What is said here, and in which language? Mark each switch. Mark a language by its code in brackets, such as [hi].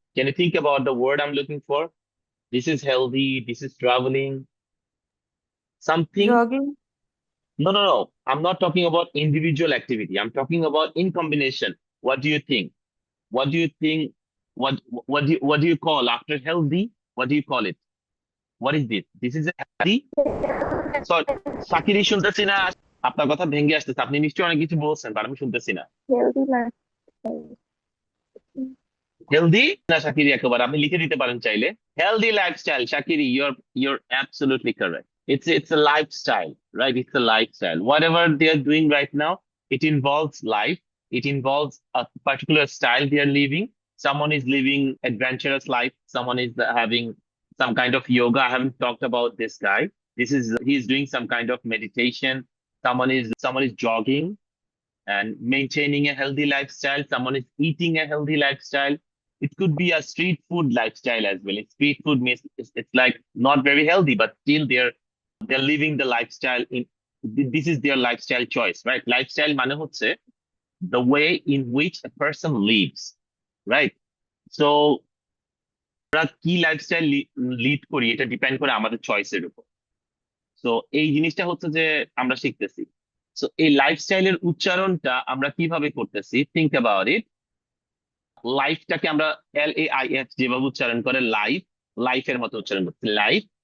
[en] Can you think about the word I'm looking for? This is healthy, this is traveling, something. Jogging. No, I'm not talking about individual activity, I'm talking about in combination. What do you think? What do you think? What do you call after healthy? What do you call it? What is this? This is a healthy. [bn] Sorry, সাকিরি শুনতেছি না, আপনার কথা ভেঙে আসতেছে, আপনি নিশ্চয়ই অনেক কিছু বলছেন but আমি শুনতেছি না। [en] Healthy lifestyle. [bn] হেলদি না শাকিরি, একেবারে আপনি লিখে দিতে পারেন চাইলে। Healthy lifestyle, শাকিরি, [en] you're absolutely correct. It's a lifestyle, right? It's a lifestyle. Whatever they are doing right now, it involves life. It involves a particular style they are living. Someone is living adventurous life. Someone is having some kind of yoga. I haven't talked about this guy. He's doing some kind of meditation. Someone is jogging and maintaining a healthy lifestyle. Someone is eating a healthy lifestyle. It could be a street food lifestyle as well. Street food means it's like not very healthy, but still they're living the lifestyle. This is their lifestyle choice, right? Lifestyle [bn] মানে হচ্ছে [en] the way in which a person lives, right? [bn] So আমরা কি lifestyle lead করি এটা depend করে আমাদের চয়েসের উপর। তো এই জিনিসটা হচ্ছে যে আমরা শিখতেছি। সো এই লাইফস্টাইলের উচ্চারণটা আমরা কিভাবে করতেছি, [en] Think about it. [bn] লাইফটাকে আমরা LAIF যেভাবে উচ্চারণ করে লাইফের মতো উচ্চারণ করছি, লাইফ।